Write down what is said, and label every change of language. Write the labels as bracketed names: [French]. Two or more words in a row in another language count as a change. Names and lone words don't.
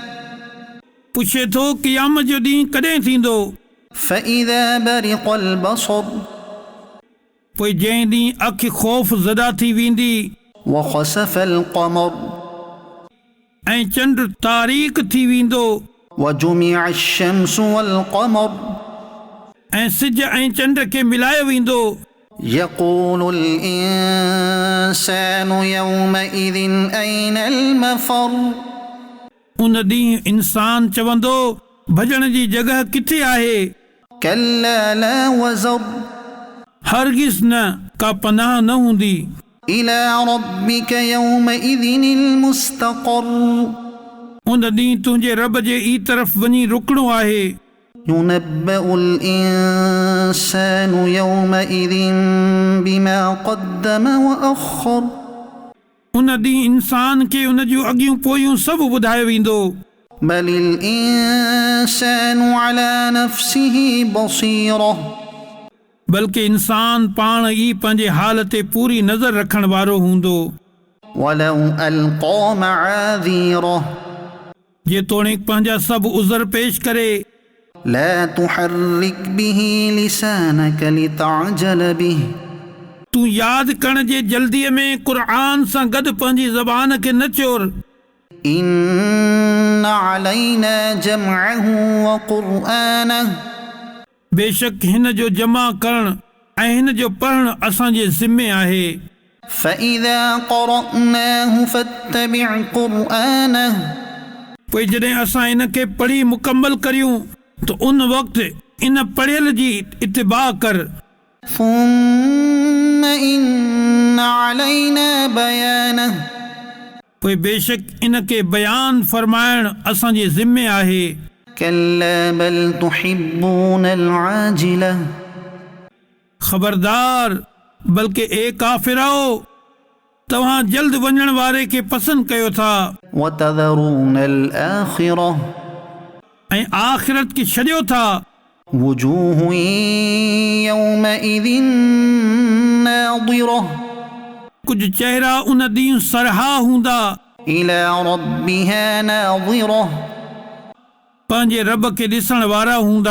[Sindhi] पुछे थो क़यामत जो ॾींहुं कॾहिं थींदो। [Arabic] فإذا برق البصر, [Sindhi] पोइ जंहिं ॾींहुं अखि ख़ौफ़ ज़दा थी वेंदी। [Arabic] وخسف القمر, [Sindhi] ऐं चंड तारीक़ थी वेंदो। [Arabic] وجمع الشمس والقمر, [Sindhi] ऐं सिज ऐं चंड खे मिलायो वेंदो। [Arabic] يقول الإنسان يومئذ أين المفر, [Sindhi] उन ॾींहुं इंसान चवंदो भॼण जी जॻह किथे आहे। [Arabic] كلا لا وزر, [Sindhi] हरगिज़ न, का पनाह न हूंदी। [Arabic] إلى ربك يومئذ المستقر, [Sindhi] उन ॾींहुं तुंहिंजे रब जे ई तरफ़ वञी रुकणो आहे। [Arabic] ينبأ الإنسان يومئذ بما قدم وأخر, [Sindhi] उन ॾींहुं इंसान खे उन जूं अॻियूं पोयूं सभु ॿुधायो वेंदो। [Arabic] بل الإنسان على نفسه بصيرة, [Sindhi] बल्कि इंसान पाण ई पंहिंजे हाल ते पूरी नज़र रखण वारो हूंदो। [Arabic] ولو ألقى معاذيره, [Sindhi] जेतोणीकि पंहिंजा सभु उज़र पेश करे। [Arabic] لا تحرك به لسانك لتعجل به, [Sindhi] तू यादि करण जे जल्दीअ में क़ुरान सां गॾु पंहिंजी ज़बान खे न चोर। [Arabic] إن علينا جمعه وقرآنه, [Sindhi] बेशक हिन जो जमा करण ऐं हिन जो पढ़ण असांजे ज़िम्मे आहे। [Arabic] فإذا قرأناه فاتبع قرآنه, [Sindhi] पोइ जॾहिं असां इन खे पढ़ी मुकम्मल करियूं त उन वक़्तु इन पढ़ियल जी इत्तिबा कर। [Arabic] ثم إن علينا بيانه, [Sindhi] पोइ बेशक इन खे बयान फरमाइण असांजे ज़िम्मे आहे। [Arabic] كلا بل تحبون العاجلة, [Sindhi] ख़बरदार, बल्कि ए काफ़िरो, तव्हां जल्द वञण वारे खे पसंदि कयो था [Arabic] وتذرون الآخرة, [Sindhi] ऐं आख़िरत खे छॾियो था। [Arabic] وجوه يومئذ ناضرة, [Sindhi] कुझु चेहरा उन ॾींहुं सरहा हूंदा। [Arabic] إلى ربها ناظرة, [Sindhi] पंहिंजे रब खे ॾिसण वारा हूंदा।